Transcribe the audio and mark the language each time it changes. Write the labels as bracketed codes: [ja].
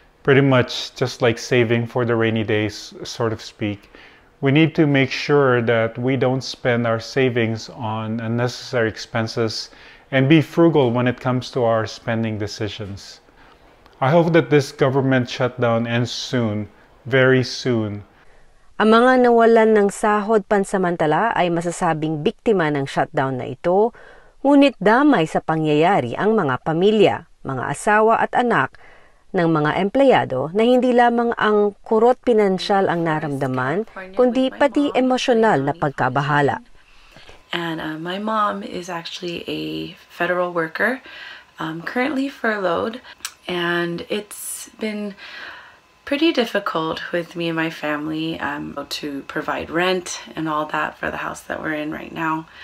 [en] Pretty much just like saving for the rainy days, so to speak. We need to make sure that we don't spend our savings on unnecessary expenses and be frugal when it comes to our spending decisions. I hope that this government shutdown ends soon, very soon. [tl] Ang mga nawalan ng sahod pansamantala ay masasabing biktima ng shutdown na ito, ngunit damay sa pangyayari ang mga pamilya, mga asawa at anak ng mga empleyado na hindi lamang ang kurot pinansyal ang naramdaman, kundi pati emosyonal na pagkabahala. [en] And my mom is actually a federal worker, currently furloughed, and it's been pretty difficult with me and my family to provide rent and all that for the house that we're in right now.